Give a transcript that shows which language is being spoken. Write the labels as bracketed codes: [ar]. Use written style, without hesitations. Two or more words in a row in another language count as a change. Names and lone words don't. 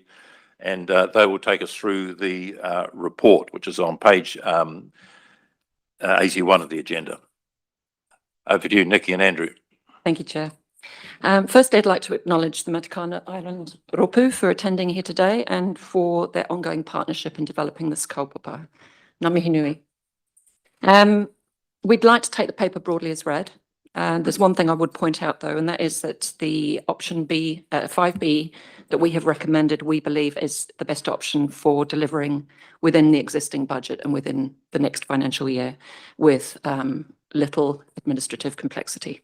[en] And they will take us through the report, which is on page 81 of the agenda. Over to you, Nikki and Andrew. Thank you, Chair. First, I'd like to acknowledge the Matakana Island Ropu for attending here today and for their ongoing partnership in developing this kaupapa. [mi] Ngā mihi nui. [en] We'd like to take the paper broadly as read. There's one thing I would point out though, and that is that the option B, 5B, that we have recommended, we believe is the best option for delivering within the existing budget and within the next financial year with little administrative complexity.